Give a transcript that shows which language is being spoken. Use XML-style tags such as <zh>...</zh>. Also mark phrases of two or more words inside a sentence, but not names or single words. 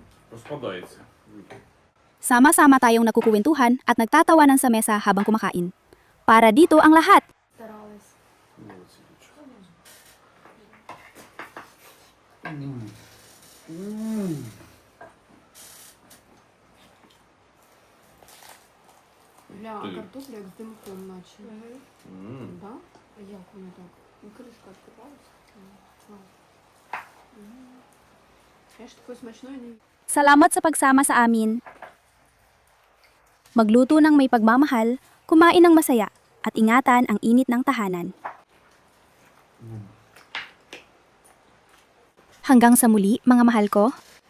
<uk>Розпадається.</uk> <tl>Sama-sama tayong nakukuwentuhan at nagtatawanan sa mesa habang kumakain. Para dito ang lahat.</tl> <ru>Старалась.</ru> <uk>Молодці, дівчата.</uk> <ru>Бля, а</ru> <uk>Ти. картопля як з димком наче. Да? А як воно так?</uk> <ru>Ну, крышка открывалась.</ru> <uk>Я ж такої смачної не</uk> <tl>Salamat sa pagsama sa amin. Magluto ng may pagmamahal, kumain ng masaya, at ingatan ang init ng tahanan. Hanggang sa muli, mga mahal ko,</tl>